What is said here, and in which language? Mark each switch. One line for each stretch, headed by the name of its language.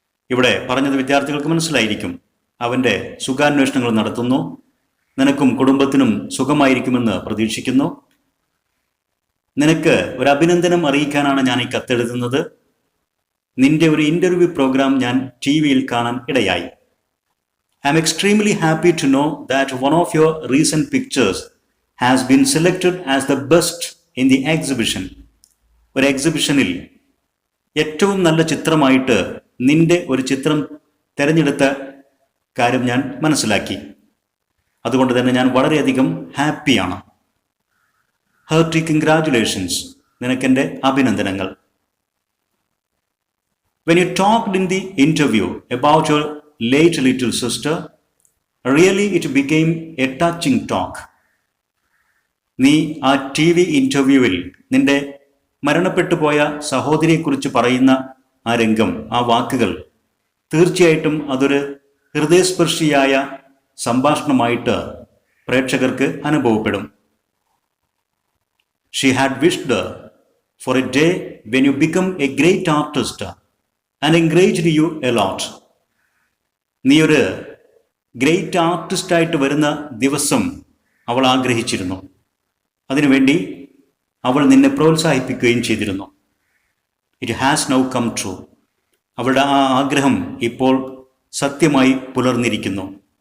Malayalam: ഇവിടെ പറഞ്ഞത് വിദ്യാർത്ഥികൾക്ക് മനസ്സിലായിരിക്കും. അവൻ്റെ സുഖാന്വേഷണങ്ങൾ നടത്തുന്നു. നിനക്കും കുടുംബത്തിനും സുഖമായിരിക്കുമെന്ന് പ്രതീക്ഷിക്കുന്നു. നിനക്ക് ഒരു അഭിനന്ദനം അറിയിക്കാനാണ് ഞാൻ ഈ കത്തെഴുതുന്നത്. നിന്റെ ഒരു ഇന്റർവ്യൂ പ്രോഗ്രാം ഞാൻ TV-യിൽ കാണാൻ ഇടയായി.
English: I am extremely happy to know that one of your recent pictures has been selected as the best in the exhibition.
Malayalam: ഒരു എക്സിബിഷനിൽ ഏറ്റവും നല്ല ചിത്രമായിട്ട് നിന്റെ ഒരു ചിത്രം തിരഞ്ഞെടുത്ത കാര്യം ഞാൻ മനസ്സിലാക്കി. അതുകൊണ്ട് തന്നെ ഞാൻ വളരെയധികം ഹാപ്പിയാണ്.
English: Hearty congratulations.
Malayalam: നിനക്കെൻ്റെ അഭിനന്ദനങ്ങൾ.
English: When you talked in the interview about your late little sister, really it became a touching talk.
Malayalam: നീ ആ TV ഇന്റർവ്യൂവിൽ നിന്റെ മരണപ്പെട്ടു പോയ സഹോദരിയെക്കുറിച്ച് പറയുന്ന ആ രംഗം, ആ വാക്കുകൾ തീർച്ചയായിട്ടും അതൊരു ഹൃദയസ്പർശിയായ സംഭാഷണമായിട്ട് പ്രേക്ഷകർക്ക് അനുഭവപ്പെടും.
English: She had wished for a day when you become a great artist and encouraged you a lot.
Malayalam: നീ ഒരു ഗ്രേറ്റ് ആർട്ടിസ്റ്റായിട്ട് വരുന്ന ദിവസം അവൾ ആഗ്രഹിച്ചിരുന്നു. അതിനുവേണ്ടി അവൾ നിന്നെ പ്രോത്സാഹിപ്പിക്കുകയും ചെയ്തിരുന്നു.
English: It has now come true.
Malayalam: അവളുടെ ആ ആഗ്രഹം ഇപ്പോൾ സത്യമായി പുലർന്നിരിക്കുന്നു.